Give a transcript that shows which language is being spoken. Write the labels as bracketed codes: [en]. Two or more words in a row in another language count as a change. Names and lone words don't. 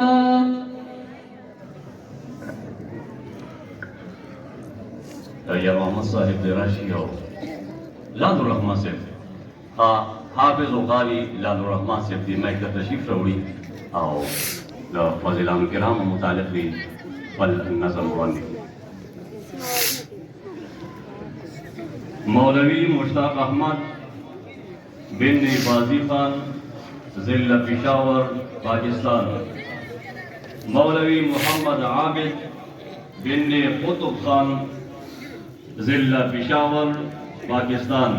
[ps] یا محمد صاحب راشي او لاند الرحمن صاحب حافظ وقاري لاند الرحمن صاحب دې مایک ته تشریف راوړي او د فاضلانو کرامو متعلق دي بل نظم وړاندې. [ur] مولوی مشتاق احمد بن باجی خان ضلع پشاور پاکستان. مولوی محمد عابد بن قطب خان ضلع پشاور پاکستان.